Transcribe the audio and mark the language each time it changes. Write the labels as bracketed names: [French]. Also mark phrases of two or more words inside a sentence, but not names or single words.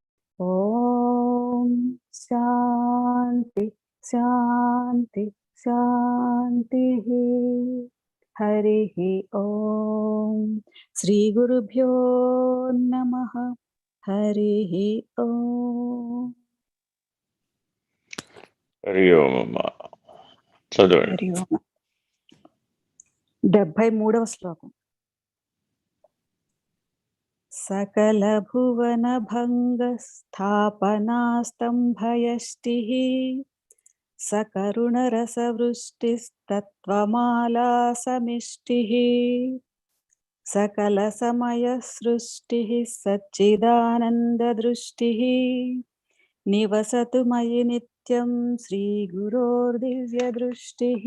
[Sanskrit] ॐ शान्ति शान्ति शान्तिः। हरिः ॐ श्री गुरुभ्यो नमः। हरिः ॐ। హరి ఓం [Telugu] అమ్మ. చదవండి. [Sanskrit] హరి ఓం. [Telugu] 73వ శ్లోకం. [Sanskrit] సకల భువన భంగ స్థాపనా స్తంభయష్టిః సకరుణ రసవృష్టిస్తత్వమాలా సమిష్టిః సకల సమయ సృష్టిః సచ్చిదానంద దృష్టిః నివసతు మయి నిత్యం శ్రీ గురోర్దివ్య దృష్టిః.